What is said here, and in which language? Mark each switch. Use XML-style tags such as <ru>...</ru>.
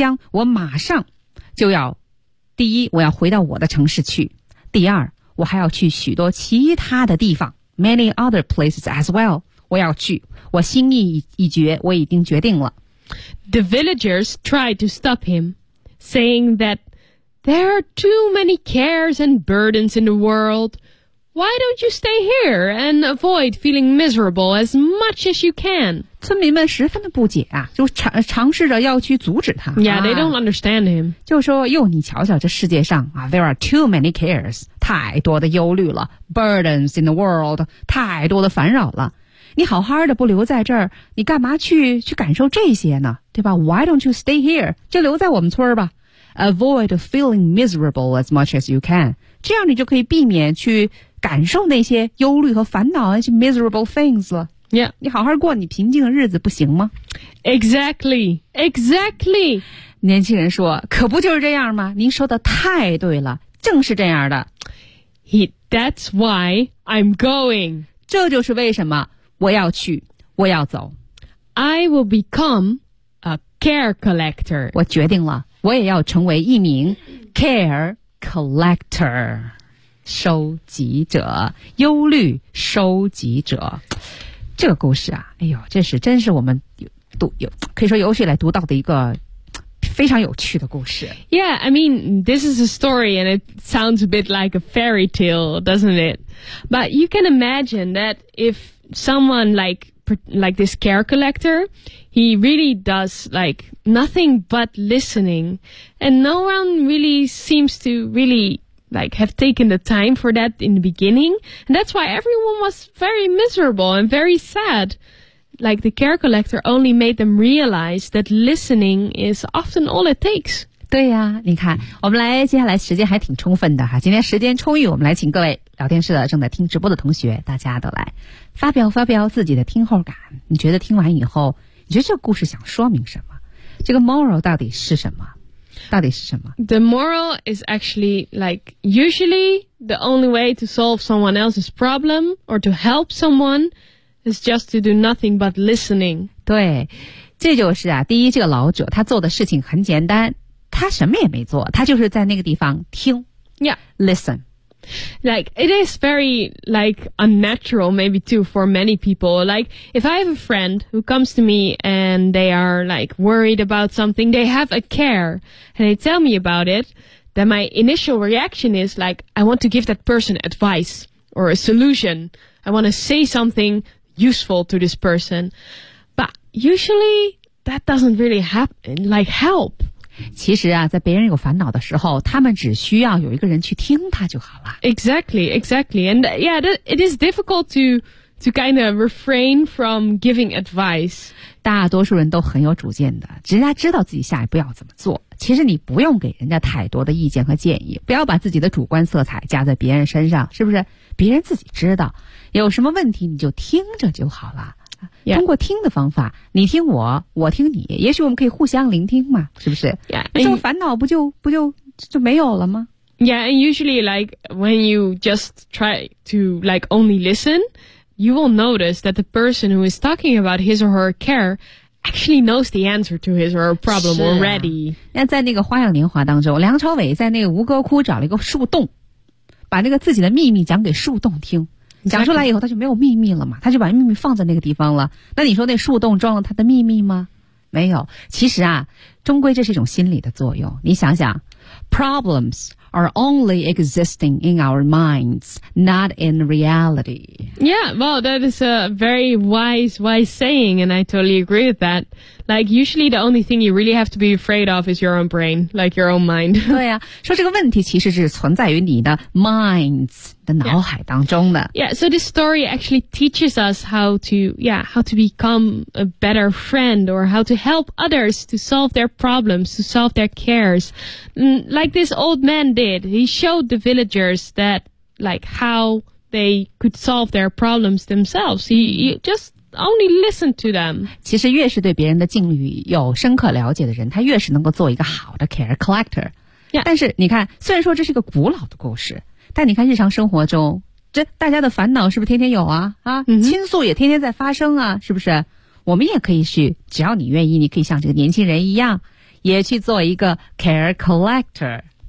<zh>我马上就要第一我要回到我的城市去第二我还要去许多其他的地方</zh> <en>Many other places as well</en> <zh>我要去我心意已决我已经决定了</zh> <en>The villagers tried to stop himSaying that there are too many cares and burdens in the world. Why don't you stay here and avoid feeling miserable as much as you can?</en> <zh>村民们十分的不解啊，就尝试着要去阻止他。</zh> <en>Yeah, they don't understand him.</en> <zh>就说哟，你瞧瞧这世界上啊 ，</zh> <en>there are too many cares,</en> <zh>太多的忧虑了 ，</zh> <en>burdens in the world,</en> <zh>太多的烦扰了。你好好的不留在这儿你干嘛去感受这些呢对吧</zh> <en>Why don't you stay here?</en> <zh>就留在我们村儿吧。</zh> <en>Avoid feeling miserable as much as you can.</en> <zh>这样你就可以避免去感受那些忧虑和烦恼那些</zh> <en>miserable things</en> <zh>了。</zh> <en>Yeah.</en> <zh>你好好过你平静的日子不行吗</zh> <en>Exactly, exactly.</en> <zh>年轻人说可不就是这样吗您说的太对了正是这样的。</zh> <en>That's why I'm going.</en> <zh>这就是为什么我要去，我要走。</zh> <en>I will become a care collector.</en> <zh>我决定了，我也要成为一名 care collector， 收集者，忧虑收集者。这个故事啊，哎呦，这是真是我们读有可以说有史以来读到的一个非常有趣的故事。</zh> <en>Yeah, I mean, this is a story and it sounds a bit like a fairy tale, doesn't it? But you can imagine that if someone like this care collector, he really does like nothing but listening and no one really seems to really... like have taken the time for that in the beginning. And that's why everyone was very miserable and very sad. Like the care collector only made them realize that listening is often all it takes.</en> <zh>对呀、啊、你看我们来接下来时间还挺充分的哈。今天时间充裕我们来请各位聊天室的正在听直播的同学大家都来发表发表自己的听后感。你觉得听完以后你觉得这故事想说明什么这个 moral 到底是什么到底是什么</zh> <en>The moral is actually like usually the only way to solve someone else's problem or to help someone is just to do nothing but listening.</en> <zh>对这就是啊第一这个老者他做的事情很简单他什么也没做他就是在那个地方听</zh> <en>Yeah. Listen. Like it is very like unnatural maybe too for many people. Like if I have a friend who comes to me and they are like worried about something, they have a care and they tell me about it, then my initial reaction is like I want to give that person advice or a solution. I want to say something useful to this person. But usually that doesn't really happen, like help.</en> <zh>其实啊在别人有烦恼的时候他们只需要有一个人去听他就好了。</zh> <en>Exactly, exactly. And yeah, it is difficult to kind of refrain from giving advice.</en> <zh>大多数人都很有主见的只是他知道自己下一步要怎么做。其实你不用给人家太多的意见和建议不要把自己的主观色彩加在别人身上是不是别人自己知道有什么问题你就听着就好了。</zh> <en>Yeah.</en> <zh>通过听的方法你听我我听你也许我们可以互相聆听嘛是不是、</zh> <en>yeah.</en> <zh>这个烦恼不就没有了吗</zh> <en>Yeah, and usually like when you just try to like only listen, you will notice that the person who is talking about his or her care actually knows the answer to his or her problem already.</en> <zh>那在那个花样年华当中梁朝伟在那个吴哥窟找了一个树洞把那个自己的秘密讲给树洞听。讲出来以后他就没有秘密了嘛他就把秘密放在那个地方了那你说那树洞装了他的秘密吗没有其实啊终归这是一种心理的作用你想想</zh> <en>Problems are only existing in our minds not in reality Yeah, well that is a very wise saying and I totally agree with that Like usually the only thing you really have to be afraid of is your own brain Like your own mind</en> <zh>对啊说这个问题其实是存在于你的 minds脑海当中的</zh> <en>Yeah, so this story actually teaches us how to become a better friend or how to help others to solve their problems, to solve their cares. Like this old man did, he showed the villagers that like how they could solve their problems themselves. He just only listened to them.</en> <zh>其实越是对别人的境遇有深刻了解的人，他越是能够做一个好的 care collector.</zh> <en>Yeah.</en> <zh>但是你看，虽然说这是一个古老的故事。但你看日常生活中这大家的烦恼是不是天天有啊啊、</zh> <en>mm-hmm.</en> <zh>倾诉也天天在发生啊是不是我们也可以去只要你愿意你可以像这个年轻人一样也去做一个 care collector.</zh>